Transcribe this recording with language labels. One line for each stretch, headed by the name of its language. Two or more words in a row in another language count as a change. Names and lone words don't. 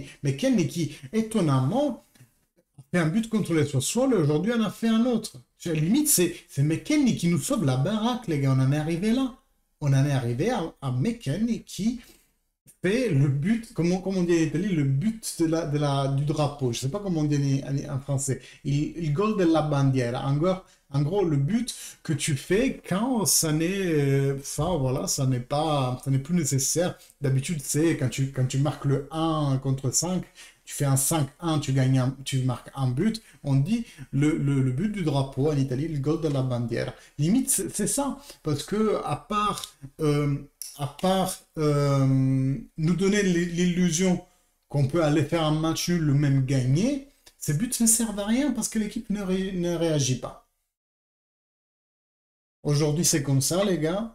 French: McKennie qui, étonnamment, a fait un but contre les Sassuolo et aujourd'hui en a fait un autre. Limite, c'est McKennie qui nous sauve la baraque, les gars. On en est arrivé là. On en est arrivé à McKennie qui fait le but, comment on dit en Italie, le but du drapeau. Je ne sais pas comment on dit en français.
Italian: Il gol della bandiera.
French: En gros, le but que tu fais quand ça n'est, voilà, ça n'est plus nécessaire. D'habitude, c'est quand tu marques le 1 contre 5, tu fais un 5-1, tu marques un but. On dit le but du drapeau en Italie, le
Italian: gol della bandiera.
French: Limite, c'est ça. Parce que, à part nous donner l'illusion qu'on peut aller faire un match nul ou même gagner, ces buts ne servent à rien parce que l'équipe ne réagit pas. Aujourd'hui, c'est comme ça, les gars.